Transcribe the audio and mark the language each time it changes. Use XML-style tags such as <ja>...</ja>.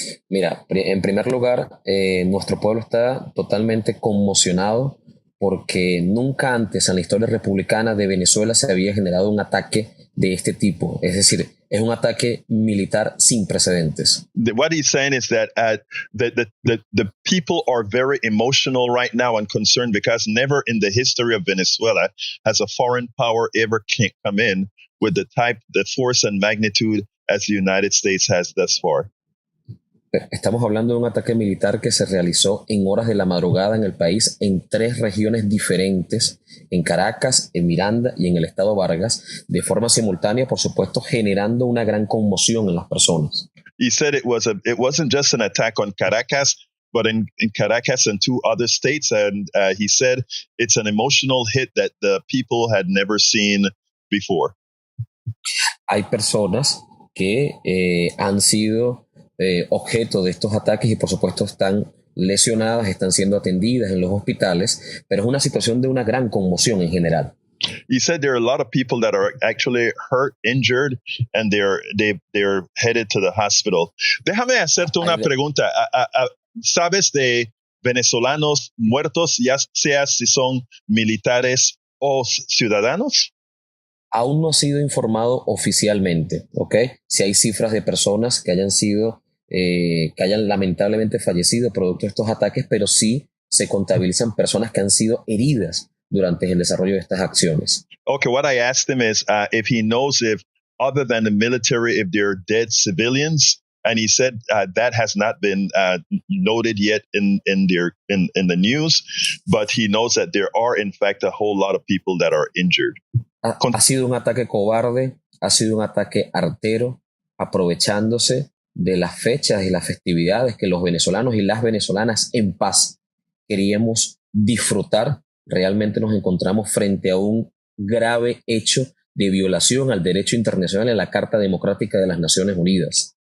<es>Mira, en primer lugar, nuestro pueblo está totalmente conmocionado porque nunca antes en la historia republicana de Venezuela se había generado un ataque de este tipo. Es decir, Es un ataque militar sin precedentes.</es> <en>What he's saying is that the people are very emotional right now and concerned because never in the history of Venezuela has a foreign power ever come in with the force and magnitude as the United States has thus far.</en> <es>Estamos hablando de un ataque militar que se realizó en horas de la madrugada en el país en 3 regiones diferentes, en Caracas, en Miranda y en el estado Vargas, de forma simultánea, por supuesto, generando una gran conmoción en las personas.</es> <en>He said it wasn't just an attack on Caracas, but in Caracas and 2 other states, and he said it's an emotional hit that the people had never seen before.</en> <es>Hay personas que han sido objeto de estos ataques y por supuesto están lesionadas, están siendo atendidas en los hospitales, pero es una situación de una gran conmoción en general.</es> <en>He said there are a lot of people that are actually hurt, injured, and they're headed to the hospital.</en> <es>Déjame hacerte una pregunta. ¿Sabes de venezolanos muertos, ya sea si son militares o ciudadanos? Aún no ha sido informado oficialmente, ¿ok? Si hay cifras de personas que hayan lamentablemente fallecido producto de estos ataques, pero sí se contabilizan personas que han sido heridas durante el desarrollo de estas acciones.</es> <en>Okay, what I asked him is if he knows if, other than the military, if there are dead civilians, and he said that has not been noted yet in the news, but he knows that there are, in fact, a whole lot of people that are injured.</en> <es>Ha sido un ataque cobarde, ha sido un ataque artero, aprovechándose de las fechas y las festividades que los venezolanos y las venezolanas en paz queríamos disfrutar. Realmente nos encontramos frente a un grave hecho de violación al derecho internacional y a la Carta Democrática de las Naciones Unidas.</es>